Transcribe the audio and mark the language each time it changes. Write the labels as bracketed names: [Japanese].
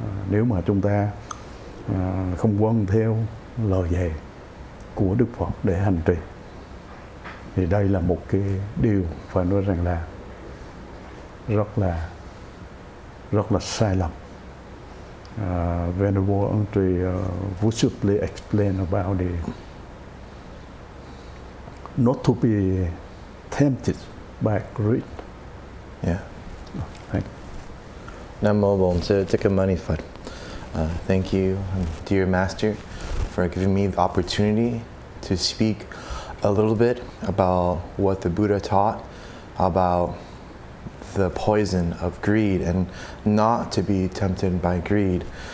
[Vietnamese] Nếu mà chúng ta không vâng theo lời dạy của Đức Phật để hành trì, thì đây là một cái điều phải nói rằng là rất là sai lầm. [English] Venerable Auntie, would you please explain about the not to be tempted by greed? Yeah. Thank [Vietnamese] Nam mô Bổn Sư Thích Ca Mâu Ni Phật. [English] Thank you, dear Master, for giving me the opportunity to speak a little bit about what the Buddha taught about the poison of greed and not to be tempted by greed.